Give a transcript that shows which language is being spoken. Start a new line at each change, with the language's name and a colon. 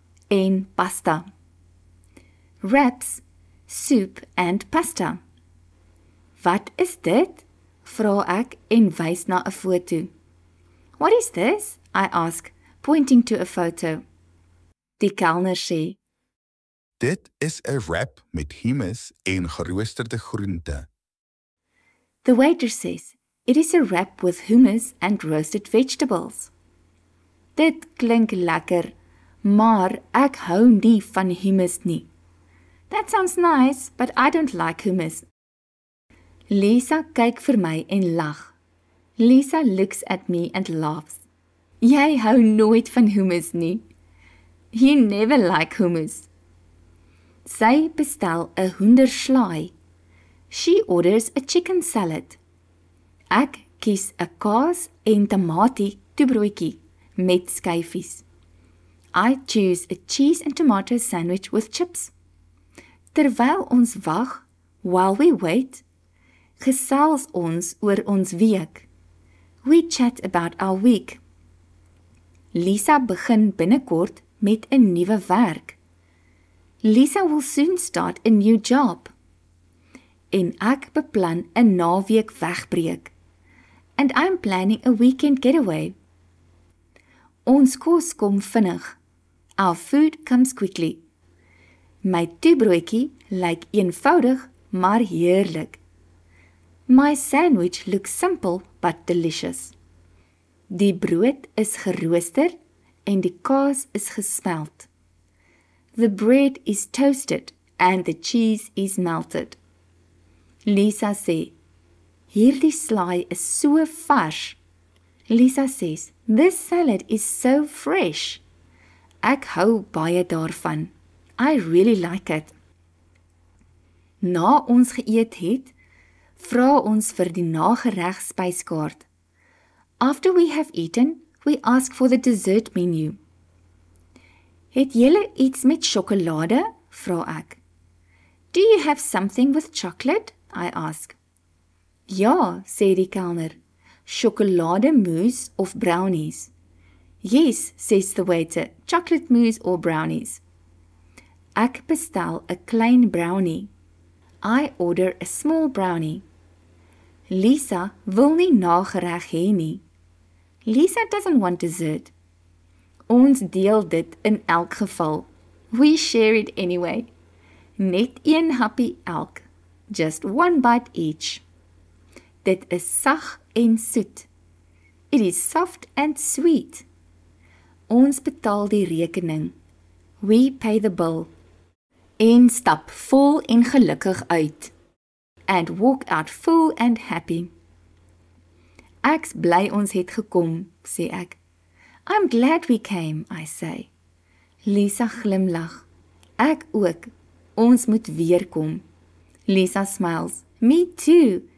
Afrikaans: en pasta.
English: Wraps, soup and pasta.
Afrikaans: Wat is dit? Vra ek en wys na 'n foto.
English: What is this? I ask, pointing to a photo.
Afrikaans: Die kelner sê, Dit is 'n wrap met hummus en geroosterde groente.
English: The waiter says, it is a wrap with hummus and roasted vegetables.
Afrikaans: Dit klink lekker, maar ek hou nie van hummus nie.
English: That sounds nice, but I don't like hummus.
Afrikaans: Lisa kyk vir my en lag.
English: Lisa looks at me and laughs.
Afrikaans: Jy hou nooit van hummus nie.
English: You never like hummus.
Afrikaans: Sy bestel 'n hoenderslaai.
English: She orders a chicken salad.
Afrikaans: Ek kies 'n kaas en tamatie toebroodjie met skyfies.
English: I choose a cheese and tomato sandwich with chips.
Afrikaans: Terwyl ons wag,
English: while we wait,
Afrikaans: gesels ons oor ons week.
English: We chat about our week.
Afrikaans: Lisa begin binnekort met 'n nuwe werk.
English: Lisa will soon start a new job.
Afrikaans: En ek beplan 'n naweek wegbreek.
English: And I'm planning a weekend getaway.
Afrikaans: Ons kos kom vinnig.
English: Our food comes quickly.
Afrikaans: My toebroodjie lyk eenvoudig, maar heerlik.
English: My sandwich looks simple but delicious.
Afrikaans: Die brood is gerooster en die kaas is gesmelt.
English: The bread is toasted and the cheese is melted.
Afrikaans: Lisa sê, hierdie slaai is so vars.
English: Lisa says, this salad is so fresh.
Afrikaans: Ek hou baie daarvan.
English: I really like it.
Afrikaans: Na ons geëet het, vra ons vir die nagereg spyskaart.
English: After we have eaten, we ask for the dessert menu.
Afrikaans: Het julle iets met sjokolade? Vra ek.
English: Do you have something with chocolate? I ask.
Afrikaans: Ja, sê die kelner. Sjokolademousse of brownies.
English: Yes, says the waiter, chocolate mousse or brownies.
Afrikaans: Ek bestel 'n klein brownie.
English: I order a small brownie.
Afrikaans: Lisa wil nie nagereg hê nie.
English: Lisa doesn't want dessert.
Afrikaans: Ons deel dit in elk geval.
English: We share it anyway.
Afrikaans: Net een happy elk.
English: Just one bite each.
Afrikaans: Dit is sag en soet.
English: It is soft and sweet.
Afrikaans: Ons betaal die rekening.
English: We pay the bill.
Afrikaans: En stap vol en gelukkig uit.
English: And walk out full and happy.
Afrikaans: Ek's bly ons het gekom, sê ek.
English: I'm glad we came, I say.
Afrikaans: Lisa glimlag. Ek ook. Ons moet weer kom.
English: Lisa smiles. Me too.